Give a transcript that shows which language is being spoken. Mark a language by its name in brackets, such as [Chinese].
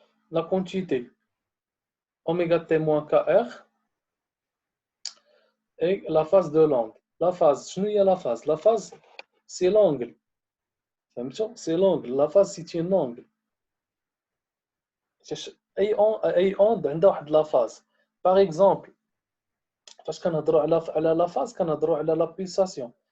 [French] La quantité oméga t moins kr et la phase de l'onde. La phase, [Arabic] شنو هي [French] la phase? La phase, c'est l'angle. [Arabic] فهمتوا؟ [French] C'est l'angle. La phase, c'est un angle. [Arabic] أي onde عندها واحد [French] la phase. Par exemple, [Arabic] فاش كنهضروا على [French] la phase [Arabic] كنهضروا على [French] la pulsation.